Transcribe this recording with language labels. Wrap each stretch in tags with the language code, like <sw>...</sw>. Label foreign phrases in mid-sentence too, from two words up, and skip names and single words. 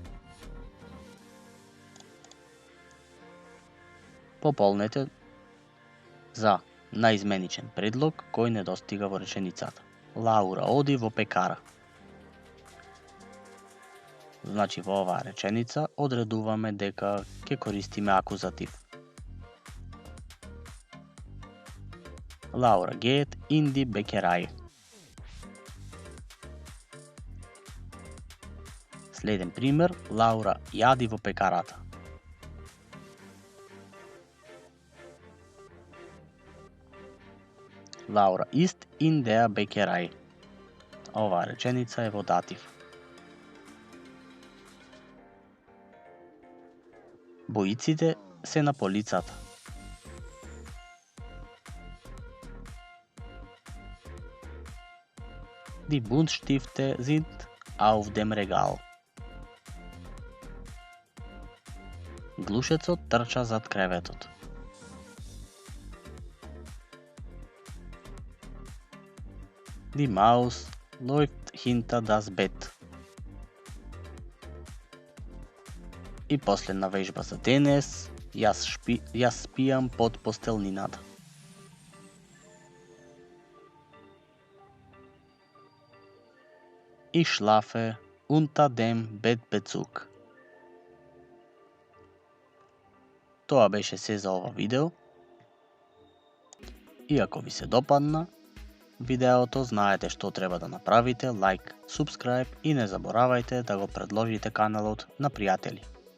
<mk>Пополнете за наизменичен предлог кој не достига во реченицата. Лаура оди во пекара. Значи во оваа реченица одредуваме дека ќе користиме акузатив.</mk> <de>Laura geht in die Bäckerei.</de> <mk>Следен пример. Лаура јади во пекарата.</mk> <de>Laura ist in der Bäckerei.</de> <mk>Оваа реченица е во датив. Боиците се на полицата.</mk> <de>Die Buntstifte sind auf dem Regal.</de> <mk>Глушецот трча зад креветот.</mk> <de>Die Maus läuft hinter das Bett.</de> <mk>И последна вежба за денес. Јас спијам под постелнината.</mk> <de>Ich schlafe unter dem Bettbezug.</de> <mk>Тоа беше се за ова видео. И ако ви се допадна видеото, знаете што треба да направите,</mk> <en>like, subscribe</en> <mk>и не заборавајте да го предложите каналот на пријатели.</mk>